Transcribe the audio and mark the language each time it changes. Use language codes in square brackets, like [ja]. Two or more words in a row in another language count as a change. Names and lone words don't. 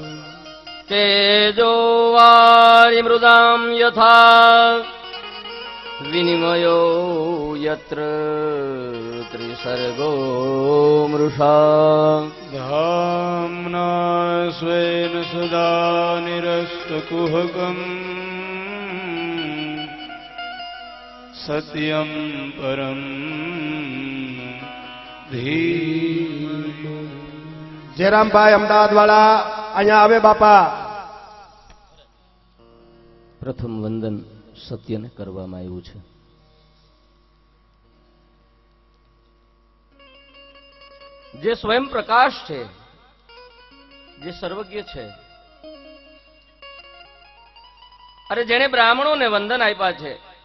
[sa] तेजो वारिमृदां यथा विनिमयो यत्र त्रिसर्गो मृषा धाम्ना स्वेन सदा निरस्तकुहकम् सत्यं परं धीमहि. [gu] જયરામભાઈ અમદાવાદ વાળા અહીંયા આવે બાપા. પ્રથમ વંદન સત્યને કરવામાં આવ્યું છે. જે સ્વયં પ્રકાશ છે, જે સર્વજ્ઞ છે, અરે જેણે બ્રાહ્મણોને વંદન આપ્યા છે,